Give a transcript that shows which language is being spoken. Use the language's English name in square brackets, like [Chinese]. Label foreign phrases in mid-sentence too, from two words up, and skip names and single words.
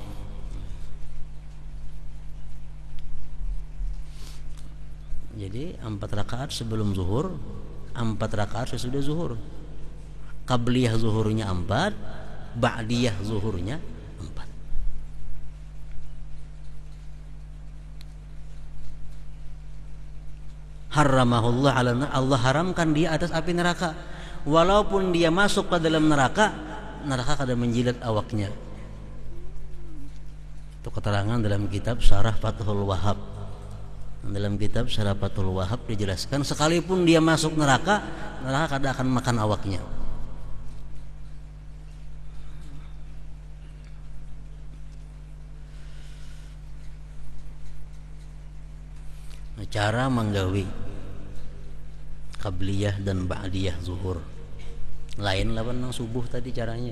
[Indonesian] Jadi 4 rakaat sebelum zuhur, 4 rakaat sesudah zuhur. Qabliyah zuhurnya 4, ba'diyah zuhurnya 4. [Arabic] Harramahullah 'alan nar, [Indonesian] Allah haramkan dia atas api neraka. Walaupun dia masuk ke dalam neraka, neraka kada menjilat awaknya. Itu keterangan dalam kitab Syarah Fathul Wahhab. Dalam kitab Syarah Fathul Wahhab dijelaskan, sekalipun dia masuk neraka, neraka kada akan makan awaknya. [Banjar] Cara menggawi qabliyah dan ba'diyah zuhur lain lawan nang subuh tadi caranya.